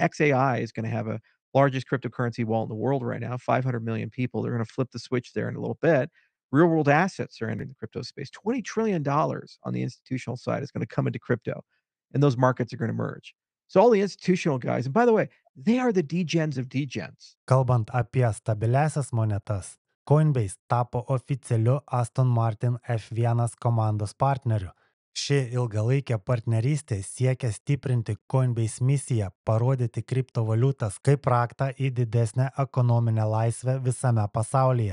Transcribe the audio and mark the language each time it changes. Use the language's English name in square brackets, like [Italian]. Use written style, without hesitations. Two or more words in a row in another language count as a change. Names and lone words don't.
[English] XAI is going to have a largest cryptocurrency wallet in the world right now, 500 million people. They're going to flip the switch there in a little bit. Real world assets are entering the crypto space. $20 trillion on the institutional side is going to come into crypto, and those markets are going to merge. So all the institutional guys, and by the way, they are the degens of degens. [Lithuanian] Kalbant apie stabiliasias monetas, Coinbase tapo oficialiu Aston Martin F1 komandos partneriu. Ši ilgalaikė partnerystė siekia stiprinti Coinbase misiją, parodyti kriptovaliutas kaip raktą į didesnę ekonominę laisvę visame pasaulyje.